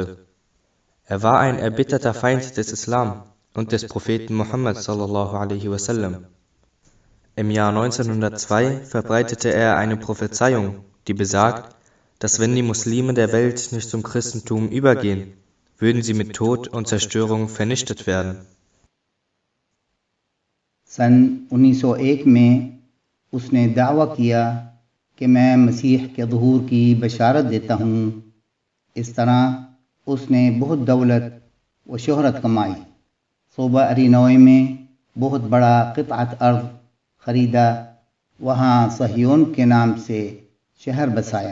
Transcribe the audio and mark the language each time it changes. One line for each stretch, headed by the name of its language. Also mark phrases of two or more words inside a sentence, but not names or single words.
German: Er war ein erbitterter Feind des Islam und des Propheten Muhammad
Arabic: صلى الله عليه وسلم.
German: Im Jahr 1902 verbreitete er eine Prophezeiung, die besagt, dass wenn die Muslime der Welt nicht zum Christentum übergehen, würden sie mit Tod und Zerstörung vernichtet werden.
Urdu: سن 1901 میں اس نے دعویٰ کیا کہ میں مسیح کے ظہور کی بشارت دیتا ہوں۔ اس طرح اس نے بہت دولت و شہرت کمائی۔ صوبہ الینوائے میں بہت بڑا قطعۃ ارض خریدا، وہاں صہیون کے نام سے شہر بسایا۔